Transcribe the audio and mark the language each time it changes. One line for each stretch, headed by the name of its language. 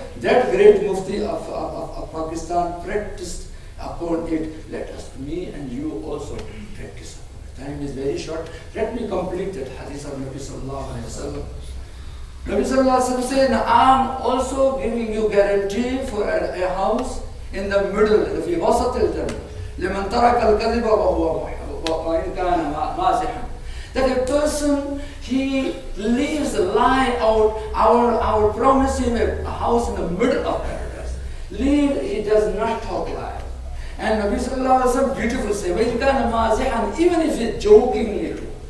English: That great Mufti of Pakistan practiced upon it. Let us, me and you also practice upon it. Time is very short. Let me complete that hadith of Nabi sallallahu alaihi wasallam. Nabi sallallahu alaihi wasallam said, I'm also giving you guarantee for a house in the middle,
Arabic: في وسط الجنة. لمن ترك الكذب وإن كان مازحا.
English: That a person, he leaves a lie out, our promise him a house in the middle of paradise. He does not talk lie. And Nabi sallallahu alaihi wasallam beautiful say, even if he's jokingly too.